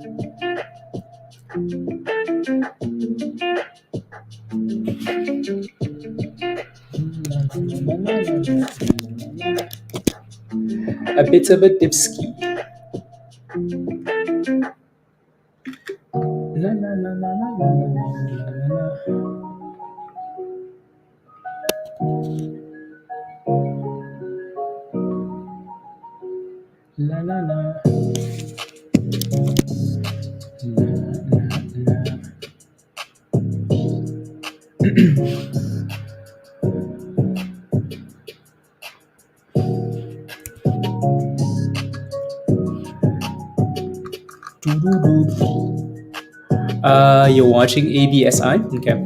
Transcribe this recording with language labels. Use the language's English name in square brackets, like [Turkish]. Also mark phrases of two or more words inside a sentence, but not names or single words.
[English] A bit of a dipski. La, la, la, la, la, la, la, la, la. La la la. La, la, la. You're watching ABSI? Okay.